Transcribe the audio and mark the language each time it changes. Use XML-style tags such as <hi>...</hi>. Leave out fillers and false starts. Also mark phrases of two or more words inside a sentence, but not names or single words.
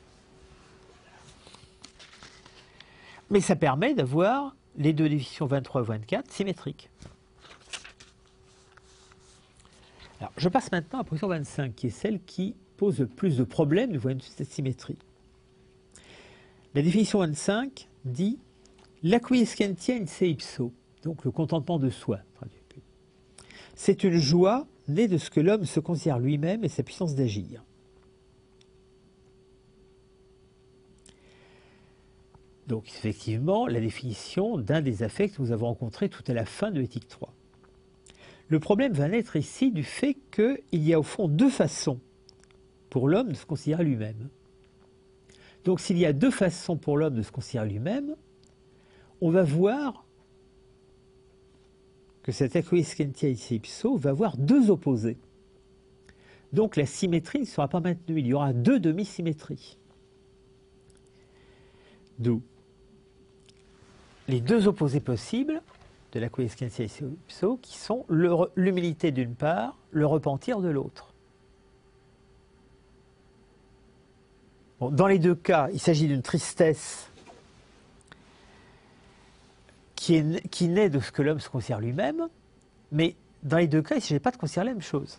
<fr>Mais ça permet d'avoir les deux définitions 23 et 24 symétriques. Alors, je passe maintenant à la position 25, qui est celle qui pose le plus de problèmes du point de vue de cette symétrie. La définition 25 dit « l'</fr> <la>acquiescentia in se ipso »,</la> <fr>donc le contentement de soi. C'est une joie née de ce que l'homme se considère lui-même et sa puissance d'agir. Donc, effectivement, la définition d'un des affects que nous avons rencontré tout à la fin de l'éthique 3. Le problème va naître ici du fait qu'il y a au fond deux façons pour l'homme de se considérer lui-même. Donc, s'il y a deux façons pour l'homme de se considérer lui-même, on va voir que cette</fr> <la>acquiescentia in se ipso</la> <fr>va avoir deux opposés. Donc, la symétrie ne sera pas maintenue. Il y aura deux demi-symétries. D'où les deux opposés possibles de l'</fr> <la>acquiescentia in se ipso,</la> <fr>qui sont l'humilité d'une part, le repentir de l'autre. Bon, dans les deux cas, il s'agit d'une tristesse qui naît de ce que l'homme se considère lui-même, mais dans les deux cas, il ne s'agit pas de considérer la même chose.</fr>